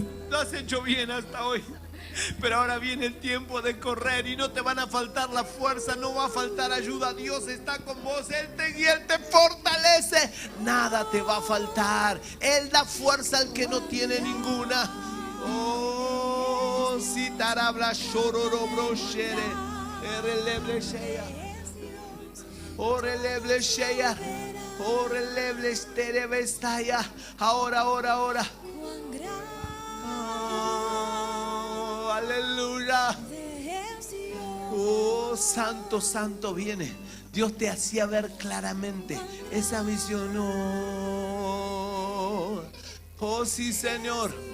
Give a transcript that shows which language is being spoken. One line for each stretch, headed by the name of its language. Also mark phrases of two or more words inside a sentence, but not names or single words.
Spanish: Lo has hecho bien hasta hoy. Pero ahora viene el tiempo de correr y no te van a faltar la fuerza, no va a faltar ayuda. Dios está con vos, Él te guía, Él te fortalece. Nada te va a faltar. Él da fuerza al que no tiene ninguna. Oh, si tarabla shororo broshere, releble sheya, oh releble sheya, oh releble esterebestaya. Ahora. Aleluya. Oh, santo, santo viene. Dios te hacía ver claramente esa visión. Oh, sí, Señor.